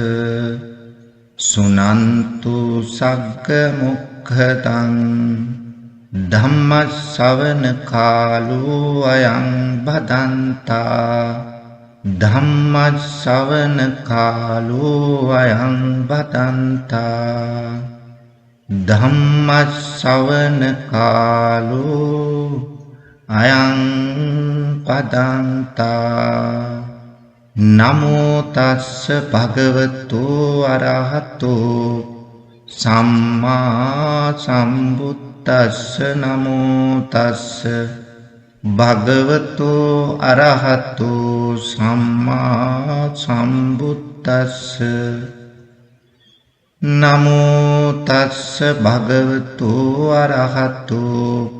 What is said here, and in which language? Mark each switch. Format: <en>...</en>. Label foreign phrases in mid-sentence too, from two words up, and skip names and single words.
<pi>සුනන්තු සග්ග මොක්ඛදං ධම්ම ශ්‍රවණ කාලෝ අයං බදන්තා ධම්ම ශ්‍රවණ කාලෝ අයං බදන්තා ධම්ම ශ්‍රවණ කාලෝ අයං පදන්තා නමෝ තස්ස භගවතු අරහතෝ සම්මා සම්බුද්දස්ස නමෝ තස්ස භගවතු අරහතෝ සම්මා සම්බුද්දස්ස නමෝ තස්ස භගවතු අරහතෝ</pi>